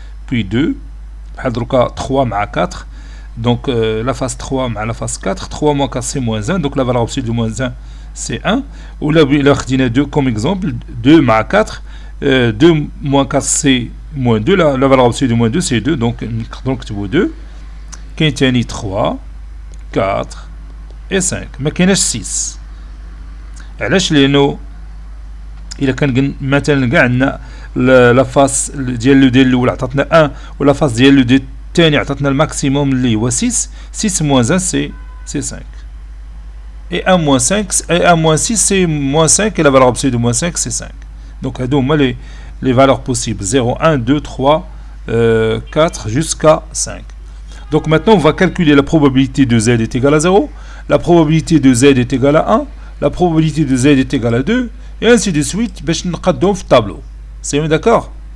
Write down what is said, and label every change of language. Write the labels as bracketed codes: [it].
[fr] Puis 2, 3 مع 4, donc la face 3 مع la face 4, 3 moins 4 c'est moins 1, donc la valeur absolue de moins 1 c'est 1. Ou là il a 2 comme exemple, 2 مع 4, 2 moins 4 c'est moins 2, la valeur absolue de moins 2 c'est 2, donc tu vois 2. [ar] كاين 3 4 et 5, ما كايناش 6. علاش؟ لانه الا كان مثلا كاع عندنا لا فاس ديال لو دي الاول عطاتنا 1 ولا فاس ديال لو دي الثاني عطاتنا الماكسيموم اللي هو [fr] 6 moins 1 c'est 5, et 1 moins 5 et 1 moins 6 c'est moins 5, et la valeur absolue de moins 5 c'est 5. donc [ar] هادو هما [fr] les valeurs possibles 0 1 2 3 4 jusqu'à 5. donc maintenant on va calculer la probabilité de Z est égale à 0, la probabilité de Z est égale à 1, la probabilité de Z est égale à 2, et ainsi de suite [ar] باش نقادهم في الطابلو. [fr] C'est d'accord?